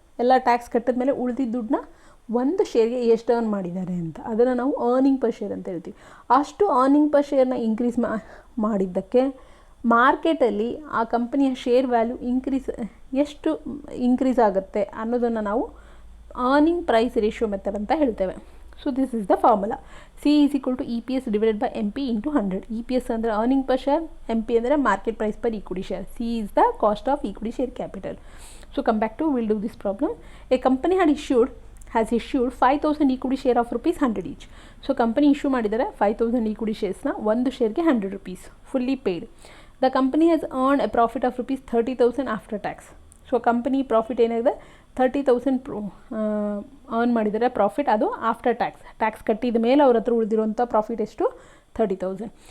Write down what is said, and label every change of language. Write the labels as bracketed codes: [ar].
[kn] ಎಲ್ಲ ಟ್ಯಾಕ್ಸ್ ಕಟ್ಟಿದ ಮೇಲೆ ಉಳಿದಿದ್ದ ದುಡ್ಡನ್ನ ಒಂದು ಶೇರ್ಗೆ ಎಷ್ಟು ಅರ್ನ್ ಮಾಡಿದ್ದಾರೆ ಅಂತ ಅದನ್ನು ನಾವು ಅರ್ನಿಂಗ್ ಪರ್ ಶೇರ್ ಅಂತ ಹೇಳ್ತೀವಿ. ಅಷ್ಟು ಅರ್ನಿಂಗ್ ಪರ್ ಶೇರ್ನ ಇನ್ಕ್ರೀಸ್ ಮಾಡಿದ್ದಕ್ಕೆ ಮಾರ್ಕೆಟಲ್ಲಿ ಆ ಕಂಪನಿಯ ಶೇರ್ ವ್ಯಾಲ್ಯೂ ಎಷ್ಟು ಇನ್ಕ್ರೀಸ್ ಆಗುತ್ತೆ ಅನ್ನೋದನ್ನು ನಾವು ಅರ್ನಿಂಗ್ ಪ್ರೈಸ್ ರೇಷಿಯೋ ಮೆಥಡ್ ಅಂತ ಹೇಳ್ತೇವೆ. [en] So this is the formula. C is equal to EPS divided by MP into 100. EPS ಅಂದರೆ earning per share, MP ಅಂದರೆ market price per equity share, C is the cost of equity share capital. So come back to, we'll do this problem. A company has issued 5,000 equity share of ₹100 each. [kn] So company issue ಮಾಡಿದರೆ 5,000 equity ಶೇರ್ಸ್ನ ಒಂದು ಶೇರ್ಗೆ ₹100 fully paid. [en] The company has earn a profit of ₹30,000 after tax. [kn] So company profit ಏನಾಗಿದೆ 30,000 earn ಮಾಡಿದರೆ profit, ಅದು after tax ಕಟ್ಟಿದ ಮೇಲೆ ಅವ್ರ ಹತ್ರ ಉಳಿದಿರುವಂಥ profit ಎಷ್ಟು 30,000.